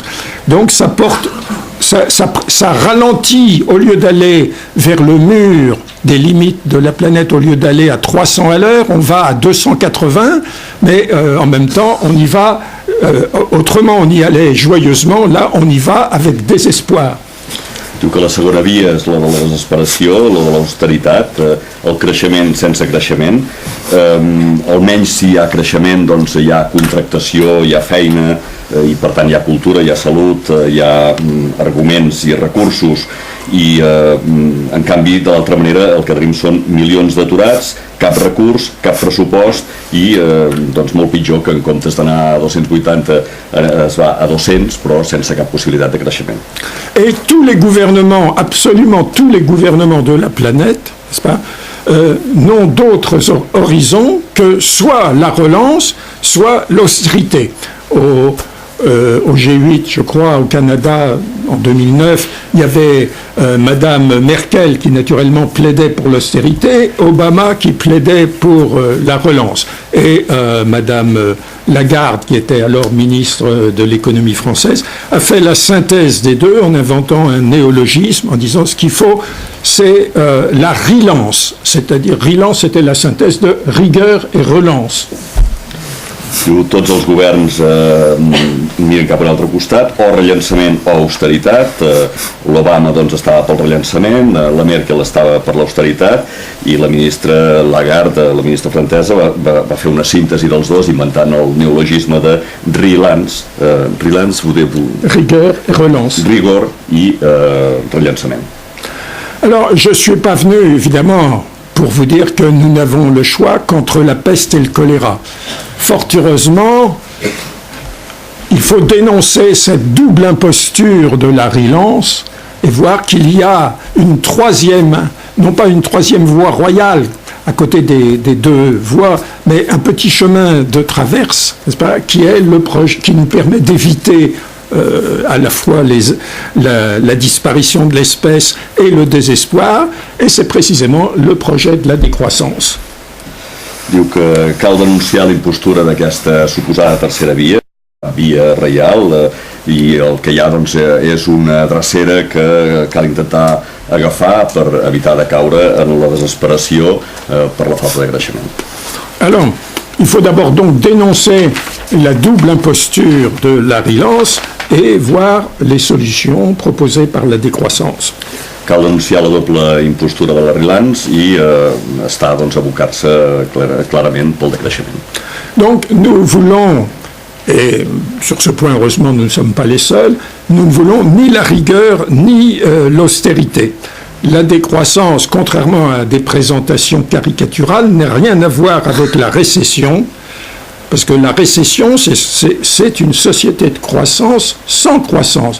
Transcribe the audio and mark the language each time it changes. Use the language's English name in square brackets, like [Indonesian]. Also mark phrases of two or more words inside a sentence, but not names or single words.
[French] Donc ça ralentit, au lieu d'aller vers le mur des limites de la planète, au lieu d'aller à 300 à l'heure, on va à 280, mais en même temps, on y va, autrement on y allait joyeusement, là on y va avec désespoir. [Catalan] Diu que la segona via és la de la desesperació, la de l'austeritat, el creixement sense creixement. Almenys si hi ha creixement, doncs hi ha contractació, hi ha feina, i per tant hi ha cultura, hi ha salut, hi ha arguments i recursos, i en canvi de l'altra manera el que tenim són milions d'aturats, cap recurs, cap pressupost, i doncs molt pitjor, que en comptes d'anar a 280 es va a 200, però sense cap possibilitat de creixement. [French] Et tous les gouvernements, absolument tous les gouvernements de la planète, n'est-ce pas, n'ont d'autres horizons que soit la relance, soit l'austérité. au G8, je crois, au Canada, en 2009, il y avait Madame Merkel qui naturellement plaidait pour l'austérité, Obama qui plaidait pour la relance, et Madame Lagarde, qui était alors ministre de l'économie française, a fait la synthèse des deux en inventant un néologisme, en disant ce qu'il faut, c'est la relance, c'est-à-dire relance, c'était la synthèse de rigueur et relance. [Catalan] Diu, tots els governs miren cap a un altre costat, o rellançament o austeritat. L'Obama doncs, estava pel rellançament, la Merkel estava per l'austeritat, i la ministra Lagarde, la ministra francesa, va fer una síntesi dels dos, inventant el neologisme de relance. [French] Relance, rigueur et relance. [Catalan] Rigor i rellançament. [French] Alors, je ne suis pas venu, évidemment, pour vous dire que nous n'avons le choix qu'entre la peste et le choléra. Fort heureusement, il faut dénoncer cette double imposture de la relance et voir qu'il y a une troisième, non pas une troisième voie royale à côté des deux voies, mais un petit chemin de traverse, n'est-ce pas, qui est le projet qui nous permet d'éviter à la fois la disparition de l'espèce et le désespoir, et c'est précisément le projet de la décroissance. [Catalan] Diu que cal denunciar la impostura d'aquesta suposada tercera via reial, i el que hi ha doncs, és una drecera que cal intentar agafar per evitar de caure en la desesperació per la falta de creixement. [French] Alors, il faut d'abord donc dénoncer la double imposture de la relance et voir les solutions proposées par la décroissance. [Catalan] Cal denunciar la doble impostura de la relance i està doncs, abocar-se clarament pel decreixement. [French] Donc nous voulons, et sur ce point heureusement nous ne sommes pas les seuls, nous ne voulons ni la rigueur ni l'austérité. La décroissance, contrairement à des présentations caricaturales, n'a rien à voir avec la récession, parce que la récession, c'est une société de croissance sans croissance.